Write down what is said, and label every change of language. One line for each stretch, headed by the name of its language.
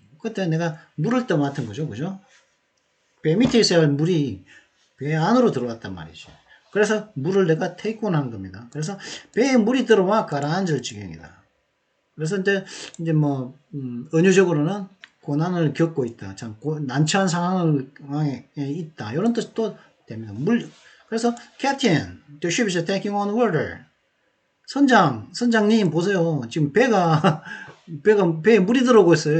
Korean: 그때 내가 물을 떠맡은 거죠. 그죠? 배 밑에 있어야 할 물이 배 안으로 들어왔단 말이죠. 그래서 물을 내가 테이크온 한 겁니다. 그래서 배에 물이 들어와 가라앉을 지경이다. 그래서 이제 뭐, 은유적으로는 고난을 겪고 있다. 참, 난처한 상황에 있다. 이런 뜻도 됩니다.
English: 그래서, Captain, the ship is taking on water.
Korean: 선장님, 보세요. 지금 배에 물이 들어오고 있어요.